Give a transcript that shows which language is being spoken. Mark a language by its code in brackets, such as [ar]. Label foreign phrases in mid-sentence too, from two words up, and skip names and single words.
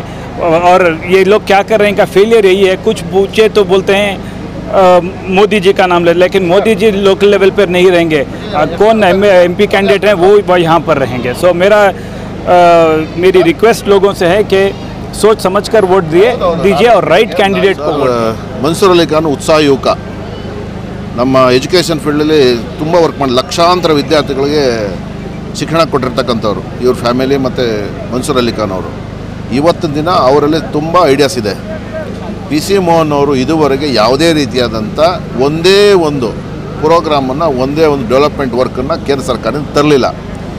[hi] और ये लोग क्या कर रहे हैं, का फेलियर यही है। कुछ पूछे तो बोलते हैं मोदी जी का नाम ले, लेकिन मोदी जी [en] local level [hi] पर नहीं रहेंगे। कौन [en] MP candidate [hi] हैं वो यहाँ पर रहेंगे। सो मेरी रिक्वेस्ट लोगों से है कि सोच समझकर वोट दीजिए और [en] right candidate [hi] को वोट। [kn] ಮಂಸೂರ್ ಅಲಿ ಖಾನ್ ಉತ್ಸಾಹ ಯುವಕ, ನಮ್ಮ ಎಜುಕೇಷನ್ ಫೀಲ್ಡಲ್ಲಿ ತುಂಬ ವರ್ಕ್ ಮಾಡಿ ಲಕ್ಷಾಂತರ ವಿದ್ಯಾರ್ಥಿಗಳಿಗೆ ಶಿಕ್ಷಣ ಕೊಟ್ಟಿರ್ತಕ್ಕಂಥವ್ರು ಇವ್ರ ಫ್ಯಾಮಿಲಿ ಮತ್ತು ಮಂಸೂರ್ ಅಲಿ ಖಾನ್ ಅವರು। ಇವತ್ತಿನ ದಿನ ಅವರಲ್ಲಿ ತುಂಬ ಐಡಿಯಾಸ್ ಇದೆ। ಪೀಸಿ ಮೋಹನ್ ಅವರು ಇದುವರೆಗೆ ಯಾವುದೇ ರೀತಿಯಾದಂಥ ಒಂದೇ ಒಂದು ಪ್ರೋಗ್ರಾಮನ್ನು, ಒಂದೇ ಒಂದು ಡೆವಲಪ್ಮೆಂಟ್ ವರ್ಕನ್ನು ಕೇಂದ್ರ ಸರ್ಕಾರದಿಂದ ತರಲಿಲ್ಲ।